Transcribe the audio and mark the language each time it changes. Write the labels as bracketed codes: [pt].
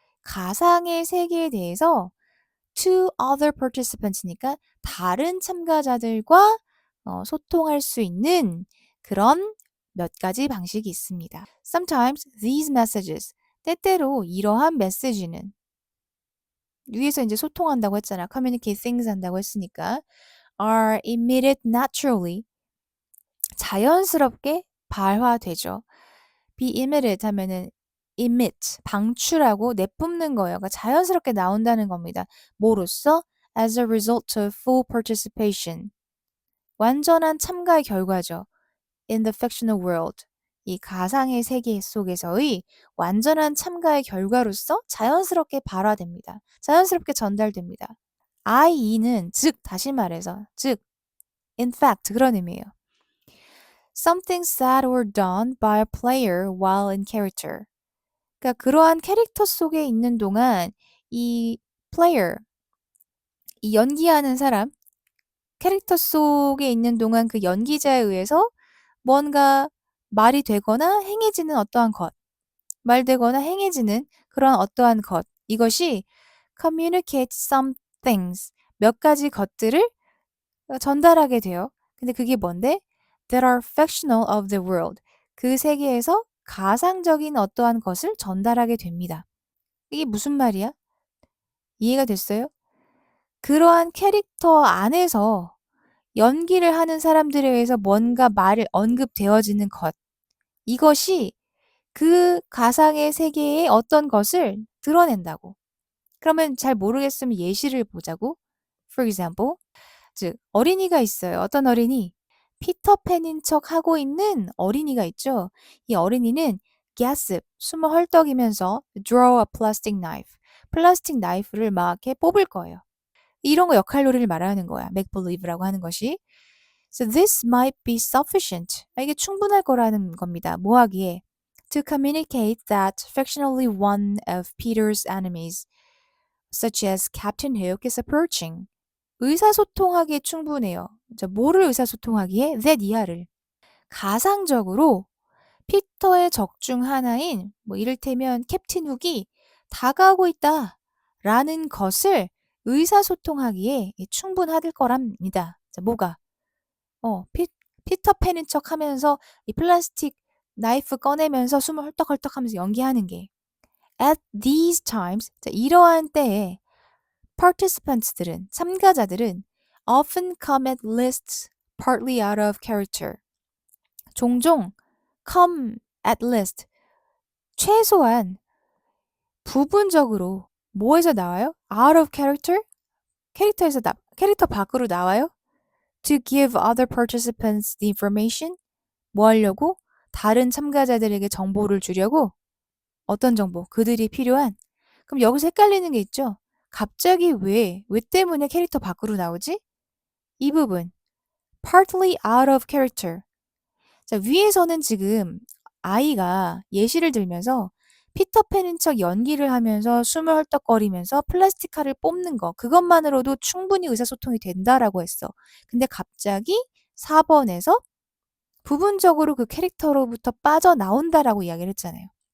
[ko] 가상의 세계에 대해서 [en] to other participants [ko] 니까 다른 참가자들과 소통할 수 있는 그런 몇 가지 방식이 있습니다. [en] Sometimes these messages, [ko] 때때로 이러한 메시지는 위에서 이제 소통한다고 했잖아. [en] communicate things [ko] 한다고 했으니까 [en] are emitted naturally, [ko] 자연스럽게 발화되죠. be emitted 하면은 emit, 방출하고 내뿜는 거예요. 그러니까 자연스럽게 나온다는 겁니다. 뭐로써? [en] As a result of full participation. [ko] 완전한 참가의 결과죠. [en] In the fictional world. [ko] 이 가상의 세계 속에서의 완전한 참가의 결과로서 자연스럽게 발화됩니다. 자연스럽게 전달됩니다. IE는 즉, 다시 말해서 즉, [en] in fact [ko] 그런 의미예요. [en] Something said or done by a player while in character. [ko] 그러니까 그러한 캐릭터 속에 있는 동안 이 player, 이 연기하는 사람, 캐릭터 속에 있는 동안 그 연기자에 의해서 뭔가 말이 되거나 행해지는 어떠한 것, 말되거나 행해지는 그런 어떠한 것, 이것이 [en] communicate some things, [ko] 몇 가지 것들을 전달하게 돼요. 근데 그게 뭔데? [en] That are fictional of the world. [ko] 그 세계에서 가상적인 어떠한 것을 전달하게 됩니다. 이게 무슨 말이야? 이해가 됐어요? 그러한 캐릭터 안에서 연기를 하는 사람들에 의해서 뭔가 말을 언급되어지는 것. 이것이 그 가상의 세계의 어떤 것을 드러낸다고. 그러면 잘 모르겠으면 예시를 보자고. [en] For example, [ko] 즉 어린이가 있어요. 어떤 어린이? 피터팬인 척 하고 있는 어린이가 있죠. 이 어린이는 gasp, 숨을 헐떡이면서 [en] draw a plastic knife, [ko] 플라스틱 나이프를 막 이렇게 뽑을 거예요. 이런 거 역할놀이를 말하는 거야. make believe라고 하는 것이. [en] So this might be sufficient. [ko] 이게 충분할 거라는 겁니다. 뭐 하기에? [en] To communicate that fictionally one of Peter's enemies, such as Captain Hook, is approaching. [ko] 의사소통하기에 충분해요. 자, 뭐를 의사소통하기에? that 이하를. 가상적으로 피터의 적 중 하나인 뭐 이를테면 캡틴 훅이 다가오고 있다 라는 것을 의사소통하기에 충분할 거랍니다. 자, 뭐가? 피터팬인 척 하면서 이 플라스틱 나이프 꺼내면서 숨을 헐떡헐떡 하면서 연기하는 게. [en] At these times, [ko] 자, 이러한 때에 [en] participants들은, [ko] 참가자들은 [en] often come at least partly out of character. [ko] 종종 [en] come at least, [ko] 최소한 부분적으로 뭐에서 나와요? [en] Out of character? [ko] 캐릭터 밖으로 나와요? [en] To give other participants the information? [ko] 뭐 하려고? 다른 참가자들에게 정보를 주려고? 어떤 정보? 그들이 필요한? 그럼 여기서 헷갈리는 게 있죠? 갑자기 왜 때문에 캐릭터 밖으로 나오지? 이 부분. [en] Partly out of character. [ko] 자, 위에서는 지금 아이가 예시를 들면서 피터팬인 척 연기를 하면서 숨을 헐떡거리면서 플라스틱 칼을 뽑는 거, 그것만으로도 충분히 의사소통이 된다라고 했어. 근데 갑자기 4번에서 부분적으로 그 캐릭터로부터 빠져나온다라고 이야기를 했잖아요.